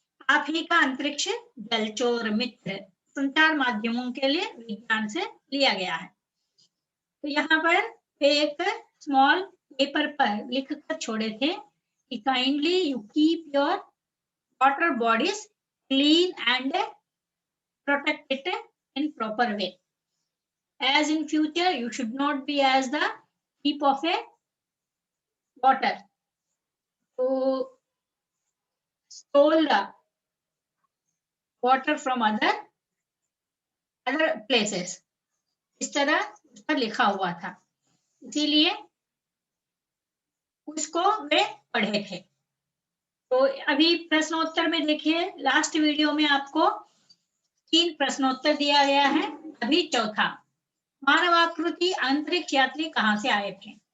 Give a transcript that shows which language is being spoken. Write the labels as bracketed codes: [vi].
[hi] आप ही का अंतरिक्ष जलचोर मित्र संचार माध्यमों के लिए विज्ञान से लिया गया है। तो यहाँ पर एक स्मॉल पेपर पर लिख कर छोड़े थे कि [en] Kindly you keep your water bodies clean and protect it in proper way. As in future, you should not be as the heap of a water to stole the water from other places. [hi] इस तरह उस पर लिखा हुआ था, इसीलिए उसको वे पढ़े थे। तो अभी प्रश्नोत्तर में देखिए, लास्ट वीडियो में आपको 3 प्रश्नोत्तर दिया गया है। अभी चौथा, मानवाकृति अंतरिक्ष यात्री कहाँ से आए थे?